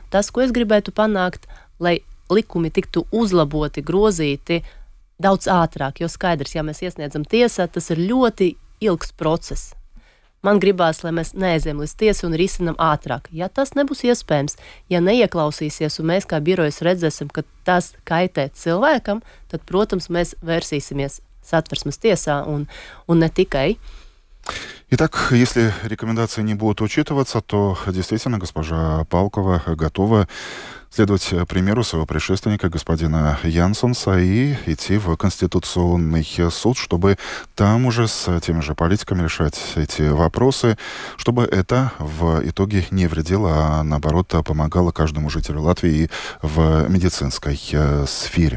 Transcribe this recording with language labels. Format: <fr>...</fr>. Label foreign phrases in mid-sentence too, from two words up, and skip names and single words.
<lv>Tas, ko es gribētu panākt, lai likumi tiktu uzlaboti, grozīti, daudz ātrāk, jo skaidrs, ja mēs iesniedzam tiesā, tas ir ļoti ilgs process. Man gribās, lai mēs neaizējam līdz tiesai un risinam ātrāk. Ja tas nebūs iespējams, ja neieklausīsies un mēs kā birojas redzēsim, ka tas kaitē cilvēkam, tad, protams, mēs vērsīsimies Satversmes tiesā un ne tikai.</lv> <ru>Итак, если рекомендации не будут учитываться, то действительно госпожа Палкова готова следовать примеру своего предшественника, господина Янсонса, и идти в Конституционный суд, чтобы там уже с теми же политиками решать эти вопросы, чтобы это в итоге не вредило, а наоборот помогало каждому жителю Латвии в медицинской сфере.</ru>